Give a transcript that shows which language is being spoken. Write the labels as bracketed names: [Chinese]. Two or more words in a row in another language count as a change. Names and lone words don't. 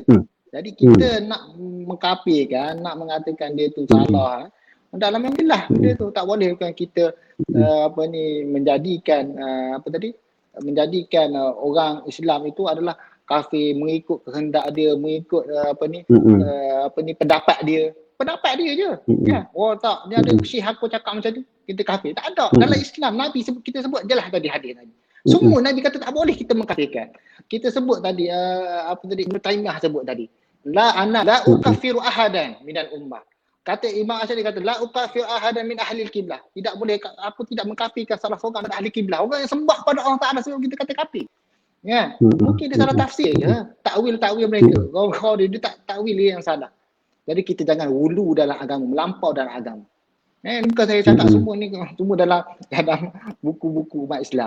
[Malay] Jadi kita nak mengkafirkan, nak mengatakan dia tu salah, dalam yang jelas benda tu tak boleh kan kita menjadikan menjadikan orang Islam itu adalah kafir mengikut kehendak dia, mengikut pendapat dia. Pendapat dia je. Ya. Oh tak, dia ada syekh aku cakap macam tu, kita kafir. Tak ada. Dalam Islam Nabi kita sebut jelas tadi hadis tadi. Semua Nabi kata tak boleh kita mengkafirkan. Kita sebut tadi Ibn Taimiyah sebut tadi. [Arabic] لا أكفر أحدا من الأمة. [Malay] Kata Imam Asy'ari kata [Arabic] لا أكفر أحدا من أهل القبلة. [Malay] Tidak boleh, aku tidak mengkafirkan salah seorang dari ahli kiblah. Orang yang sembah pada Allah Taala sebab kita kata kafir. Ya. Mungkin dia salah tafsir je. Takwil mereka. Kau dia tak takwil dia yang salah. Jadi kita jangan hulu dalam agama, melampau dalam agama. Bukan saya cakap semua ni semua dalam buku-buku umat Islam.